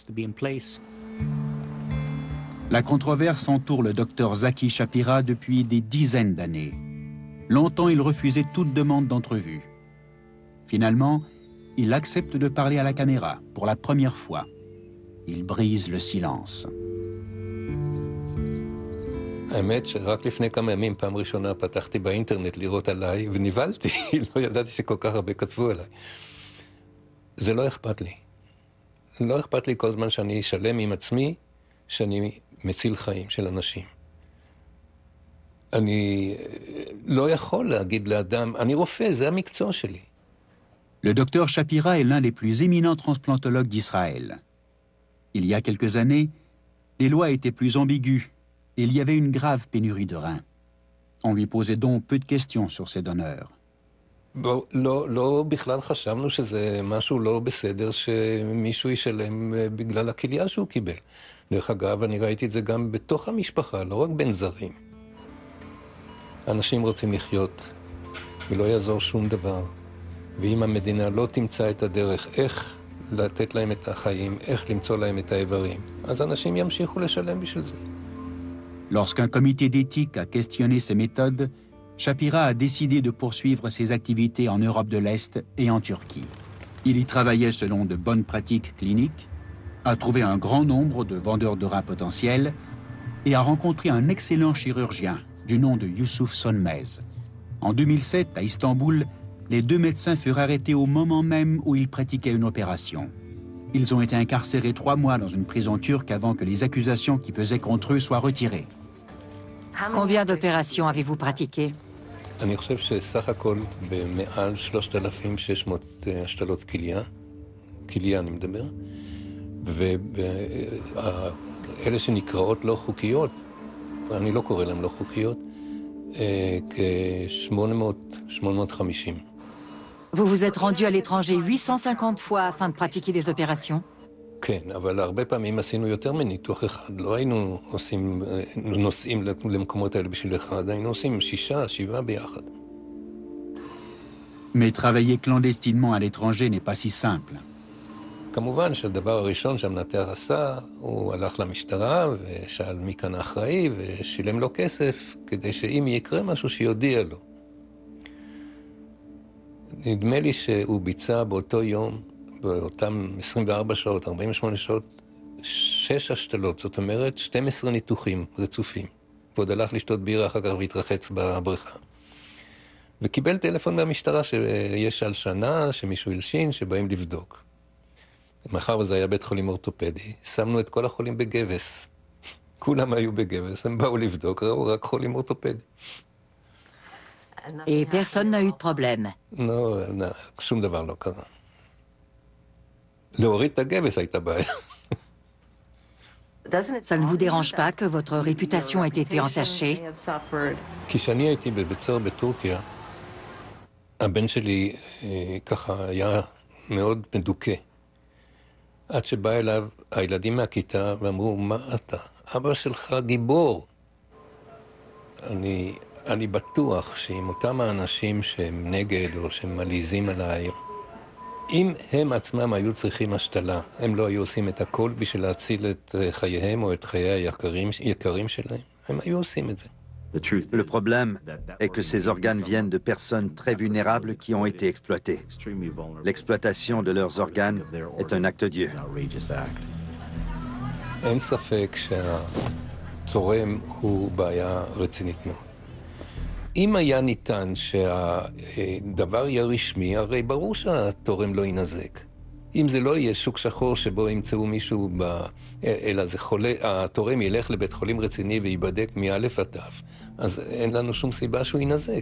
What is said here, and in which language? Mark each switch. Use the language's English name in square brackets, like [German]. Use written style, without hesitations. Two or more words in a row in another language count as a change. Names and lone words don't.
[French] La controverse entoure le docteur Zaki Shapira depuis des dizaines d'années. Longtemps, il refusait toute demande d'entrevue. Finalement, il accepte de parler à la caméra pour la première fois. Il brise le silence. [Hebrew] האמת שרק לפני כמה ימים, פעם ראשונה פתחתי באינטרנט לראות עליי, ונבלתי, לא ידעתי שכל כך הרבה כתבו עליי. זה לא אכפת לי. לא אכפת לי כל זמן שאני שלם עם עצמי, שאני מציל חיים של אנשים. אני לא יכול להגיד לאדם, אני רופא, זה המקצוע שלי. [French] Le docteur Shapira est l'un des plus éminents transplantologues d'Israël. Il y a quelques années, les lois étaient plus ambiguës et il y avait une grave pénurie de reins. On lui posait donc peu de questions sur ses donneurs. [Hebrew] לא בכלל חשבנו שזה משהו לא בסדר שמישהו ישלם בגלל הכליה שהוא קיבל. דרך אגב, אני ראיתי את זה גם בתוך המשפחה, לא רק בין זרים. אנשים רוצים לחיות, ולא יעזור שום דבר. ואם המדינה לא תמצא את הדרך איך לתת להם את החיים, איך למצוא להם את האיברים, אז אנשים ימשיכו לשלם בשביל זה. [French] Lorsqu'un comité d'éthique a questionné ses méthodes, Shapira a décidé de poursuivre ses activités en Europe de l'Est et en Turquie. Il y travaillait selon de bonnes pratiques cliniques, a trouvé un grand nombre de vendeurs de reins potentiels et a rencontré un excellent chirurgien du nom de Yusuf Sönmez. En 2007, à Istanbul, les deux médecins furent arrêtés au moment même où ils pratiquaient une opération. Ils ont été incarcérés 3 mois dans une prison turque avant que les accusations qui pesaient contre eux soient retirées. Combien d'opérations avez-vous pratiquées? [Hebrew] אני חושב שסך הכל במעל 3,600 השתלות כליה אני מדבר, ואלה שנקראות לא חוקיות, אני לא קורא להם לא חוקיות, כ-850. [French] Vous vous êtes rendu à l'étranger 850 fois afin de pratiquer des opérations? [Hebrew] כן, אבל הרבה פעמים עשינו יותר מניתוח אחד. לא היינו נוסעים למקומות האלה בשביל אחד, היינו עושים 6, 7 ביחד. [French] Mais travailler clandestinement à l'étranger n'est pas si simple. [Hebrew] כמובן שהדבר הראשון שהמנתח עשה, הוא הלך למשטרה ושאל מי כאן האחראי ושילם לו כסף כדי שאם יקרה משהו שיודיע לו. נדמה לי שהוא ביצע באותו יום, באותם 24 שעות, 48 שעות, 6 השתלות, זאת אומרת 12 ניתוחים רצופים. ועוד הלך לשתות בירה אחר כך והתרחץ בבריכה. וקיבל טלפון מהמשטרה שיש הלשנה, שמישהו הלשין, שבאים לבדוק. מאחר וזה היה בית חולים אורתופדי, שמנו את כל החולים בגבס. כולם היו בגבס, הם באו לבדוק, ראו רק חולים אורתופדי. [French] Et personne n'a eu de problème. [Hebrew] לא, שום דבר לא קרה. להוריד את הגבס הייתה בעיה. [French] Ça ne vous dérange pas que votre réputation ait été entachée? [Hebrew] כשאני הייתי בבית סוהר בטורקיה, הבן שלי ככה היה מאוד מדוכא. עד שבא אליו הילדים מהכיתה ואמרו, מה אתה? אבא שלך גיבור. אני בטוח שעם אותם האנשים שהם נגד או שהם מליזים עליי, אם הם עצמם היו צריכים השתלה, הם לא היו עושים את הכל בשביל להציל את חייהם או את חיי היקרים שלהם, הם היו עושים את זה. [French] Le problème est que ces organes viennent de personnes très vulnérables qui ont été exploitées. L'exploitation de leurs organes est un acte Dieu. [Hebrew] אין ספק שהתורם הוא בעיה רצינית מאוד. אם היה ניתן שהדבר יהיה רשמי, הרי ברור שהתורם לא ינזק. אם זה לא יהיה שוק שחור שבו ימצאו מישהו, אלא זה חולה, התורם ילך לבית חולים רציני ויבדק מאלף עד תף, אז אין לנו שום סיבה שהוא ינזק.